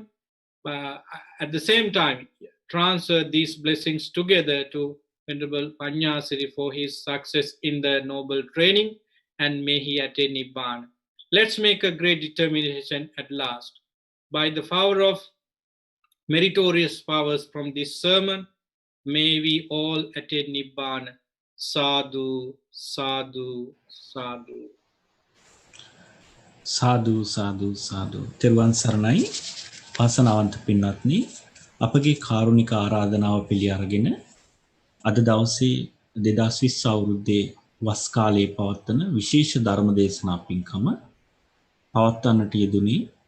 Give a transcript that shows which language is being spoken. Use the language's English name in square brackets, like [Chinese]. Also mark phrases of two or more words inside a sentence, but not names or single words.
[English] At the same time, transfer these blessings together to Venerable Panyasari for his success in the noble training, and may he attain Nibbana. Let's make a great determination at last. By the power of meritorious powers from this sermon, may we all attain Nibbana. [Pali] Sadhu, sadhu, sadhu. සාදු සාදු සාදු [Sinhala] තෙරුවන් සරණයි වාසනාවන්ත පින්වත්නි අපගේ කාරුණික ආරාධනාව පිළි අරගෙන අද දවසේ 2020 අවුරුද්දේ වස් කාලයේ පවත්වන විශේෂ ධර්ම දේශනා පින්කම පවත්වන්නට යෙදුනේ